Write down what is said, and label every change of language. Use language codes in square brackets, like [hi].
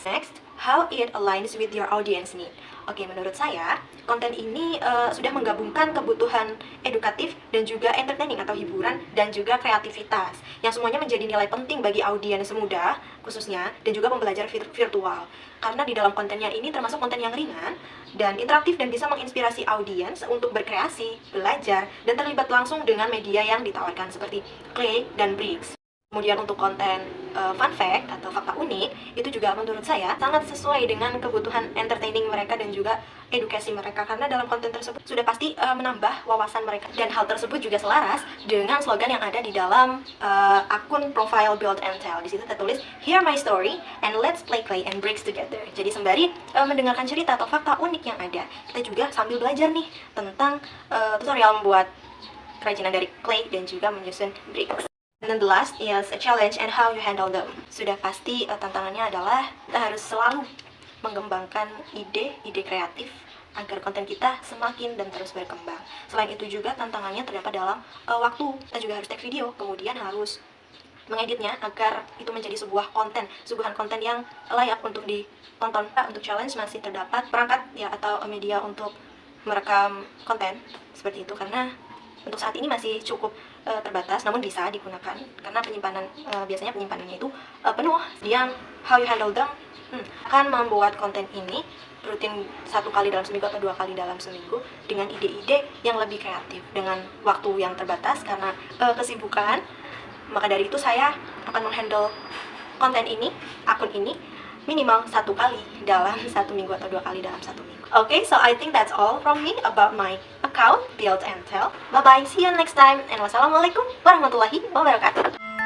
[en] Next, how it aligns with your audience need. [id] Oke, menurut saya konten ini sudah menggabungkan kebutuhan edukatif dan juga entertaining atau hiburan dan juga kreativitas yang semuanya menjadi nilai penting bagi audiens muda khususnya dan juga pembelajar virtual. Karena di dalam kontennya ini termasuk konten yang ringan dan interaktif dan bisa menginspirasi audiens untuk berkreasi, belajar, dan terlibat langsung dengan media yang ditawarkan seperti clay dan bricks. Kemudian untuk konten fun fact atau fakta unik itu juga menurut saya sangat sesuai dengan kebutuhan entertaining mereka dan juga edukasi mereka, karena dalam konten tersebut sudah pasti menambah wawasan mereka, dan hal tersebut juga selaras dengan slogan yang ada di dalam akun profile Build and Tell. Di situ tertulis [en] "Hear my story and let's play clay and bricks together". [id] Jadi sembari mendengarkan cerita atau fakta unik yang ada, kita juga sambil belajar nih tentang tutorial membuat kerajinan dari clay dan juga menyusun bricks. [en] And then the last is a challenge and how you handle them. [id] Sudah pasti tantangannya adalah kita harus selalu mengembangkan ide kreatif agar konten kita semakin dan terus berkembang. Selain itu juga tantangannya terdapat dalam waktu. Kita juga harus [en] take video, [id] kemudian harus mengeditnya agar itu menjadi suguhan konten yang layak untuk ditonton. Untuk challenge masih terdapat perangkat ya atau media untuk merekam konten seperti itu, karena untuk saat ini masih cukup terbatas, namun bisa digunakan karena biasanya penyimpanannya itu penuh. Yang [en] how you handle them [id] akan membuat konten ini rutin 1 kali dalam seminggu atau 2 kali dalam seminggu dengan ide-ide yang lebih kreatif dengan waktu yang terbatas karena kesibukan. Maka dari itu saya akan menghandle konten ini, akun ini minimal 1 kali dalam 1 minggu atau 2 kali dalam 1 minggu. [en] Okay, so I think that's all from me about my account Build and Tell. Bye bye, see you next time, and [ar] wassalamualaikum warahmatullahi wabarakatuh.